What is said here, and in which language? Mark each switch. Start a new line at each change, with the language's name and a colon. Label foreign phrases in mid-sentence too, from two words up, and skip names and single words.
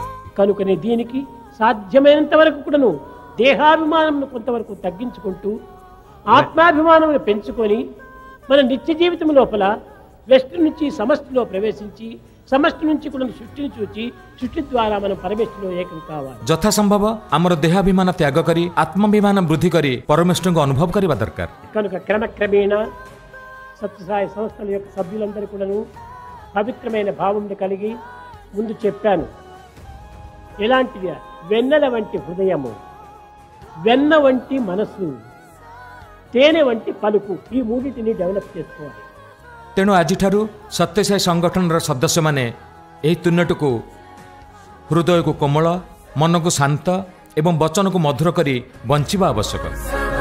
Telugu: కనుకనే దీనికి సాధ్యమైనంత వరకు కూడాను దేహాభిమానం కొంతవరకు తగ్గించుకుంటూ ఆత్మాభిమానం పెంచుకొని మన నిత్య జీవితం లోపల వ్యష్టి నుంచి సమష్టిలో ప్రవేశించి సమష్టి నుంచి కూడా సృష్టిని చూచి సృష్టి ద్వారా మనం పరమేశ్వరులో ఏకం కావాలి.
Odia: ଯଥା ସମ୍ଭବ ଆମର ଦେହାଭିମାନ ତ୍ୟାଗ କରି ଆତ୍ମାଭିମାନ ବୃଦ୍ଧି କରି ପରମେଶ୍ୱରଙ୍କୁ ଅନୁଭବ କରିବା ଦରକାର.
Telugu: కనుక క్రమక్రమేణ సత్యసాయి సంస్థల యొక్క సభ్యులందరూ కూడాను పవిత్రమైన భావం కలిగి ముందు చెప్పాను. ఎలాంటిది? వెన్నెల వంటి హృదయము, వెన్న వంటి మనస్సు, తేనె వంటి పలుకు, ఈ మూడింటిని డెవలప్ చేసుకోవాలి.
Odia: ତେଣୁ ଆଜିଠାରୁ ସତ୍ୟସାଇ ସଂଗଠନର ସଦସ୍ୟମାନେ ଏହି ତିନୋଟିକୁ ହୃଦୟକୁ କୋମଳ, ମନକୁ ଶାନ୍ତ ଏବଂ ବଚନକୁ ମଧୁର କରି ବଞ୍ଚିବା ଆବଶ୍ୟକ.